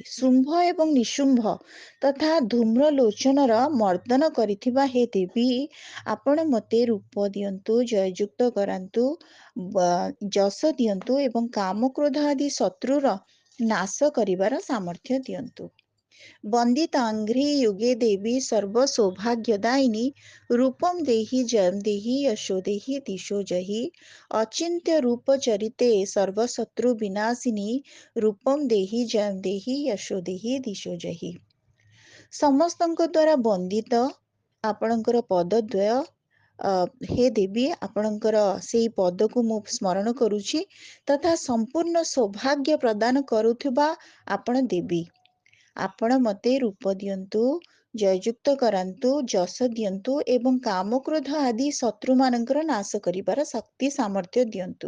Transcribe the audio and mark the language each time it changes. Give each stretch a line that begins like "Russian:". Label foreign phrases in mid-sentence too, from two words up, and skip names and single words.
Odia: ଶୁମ୍ଭ ଏବଂ ନିଶୁମ୍ଭ ତଥା ଧୂମ୍ରଲୋଚନର ମର୍ଦ୍ଦନ କରିଥିବା ହେ ଦେବୀ, ଆପଣ ମୋତେ ରୂପ ଦିଅନ୍ତୁ, ଜୟଯୁକ୍ତ କରାନ୍ତୁ, ଯଶ ଦିଅନ୍ତୁ ଏବଂ କାମକ୍ରୋଧ ଆଦି ଶତ୍ରୁର ନାଶ କରିବାର ସାମର୍ଥ୍ୟ ଦିଅନ୍ତୁ।
Sanskrit: वन्दिताङ्घ्रि युगे देवी सर्वसौभाग्यदायिनी रूपं देहि जयं देहि यशो देहि दिशो जहि अचिन्त्य रूपचरिते सर्वशत्रुविनाशिनी रूपं देहि जयं देहि यशो देहि दिशो जहि।
Odia: ସମସ୍ତଙ୍କ ଦ୍ୱାରା ବନ୍ଦିତ ଆପଣଙ୍କର ପଦଦ୍ୱୟ, ହେ ଦେବୀ, ଆପଣଙ୍କର ସେଇ ପଦକୁ ମୁଁ ସ୍ମରଣ କରୁଛି ତଥା ସମ୍ପୂର୍ଣ୍ଣ ସୌଭାଗ୍ୟ ପ୍ରଦାନ କରୁଥିବା ଆପଣ ଦେବୀ, ଆପଣ ମୋତେ ରୂପ ଦିଅନ୍ତୁ, ଜୟଯୁକ୍ତ କରାନ୍ତୁ, ଯଶ ଦିଅନ୍ତୁ ଏବଂ କାମକ୍ରୋଧ ଆଦି ଶତ୍ରୁମାନଙ୍କର ନାଶ କରିବାର ଶକ୍ତି ସାମର୍ଥ୍ୟ ଦିଅନ୍ତୁ।